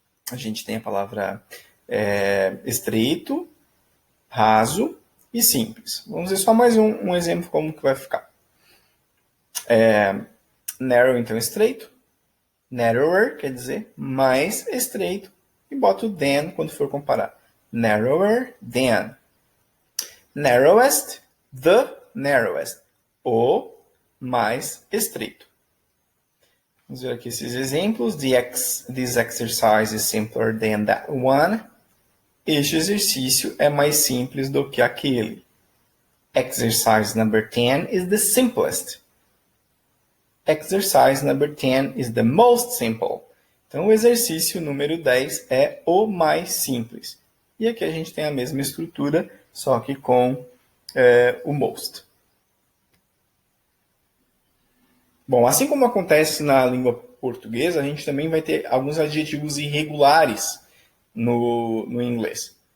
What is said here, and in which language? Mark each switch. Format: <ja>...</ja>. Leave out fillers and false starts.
<pt>A gente tem a palavra estreito, raso e simples. Vamos ver só mais um exemplo como que vai ficar. Narrow, então, estreito. Narrower quer dizer mais estreito. E boto than quando for comparar.</pt> <en>Narrower than. Narrowest, the narrowest.</en> <pt>O mais estreito. Vamos ver aqui esses exemplos.</pt> <en>This exercise is simpler than that one.</en> <pt>Este exercício é mais simples do que aquele.</pt> <en>Exercise number 10 is the simplest. Exercise number 10 is the most simple.</en> <pt>Então, o exercício número 10 é o mais simples. E aqui a gente tem a mesma estrutura, só que com o most. Bom, assim como acontece na língua portuguesa, a gente também vai ter alguns adjetivos irregulares no inglês.</pt>